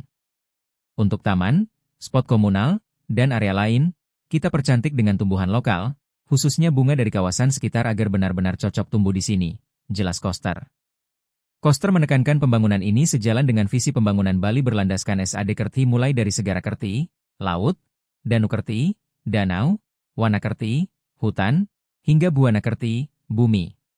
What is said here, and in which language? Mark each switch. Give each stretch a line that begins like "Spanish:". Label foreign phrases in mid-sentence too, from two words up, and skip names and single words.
Indonesian: Untuk taman, spot komunal, dan area lain, kita percantik dengan tumbuhan lokal, khususnya bunga dari kawasan sekitar agar benar-benar cocok tumbuh di sini, jelas Koster. Koster menekankan pembangunan ini sejalan dengan visi pembangunan Bali berlandaskan SAD Kerti mulai dari Segara Kerti, laut, Danu Kerti, danau, Wana Kerti, hutan, hingga Buana Kerti, bumi.